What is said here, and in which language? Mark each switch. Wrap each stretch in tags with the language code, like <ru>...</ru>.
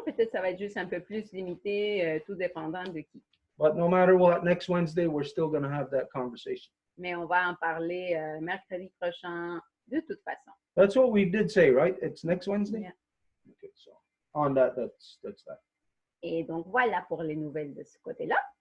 <fr>Peut-être ça va être juste un peu plus limité, tout dépendant de qui.</fr> <en>But no matter what, next Wednesday, we're still gonna have that conversation.</en> <fr>Mais on va en parler mercredi prochain de toute façon.</fr> <en>That's what we did say, right? It's next Wednesday? Yeah. Okay, so on that, that's that.</en> <fr>Et donc, voilà pour les nouvelles de ce côté-là.</fr>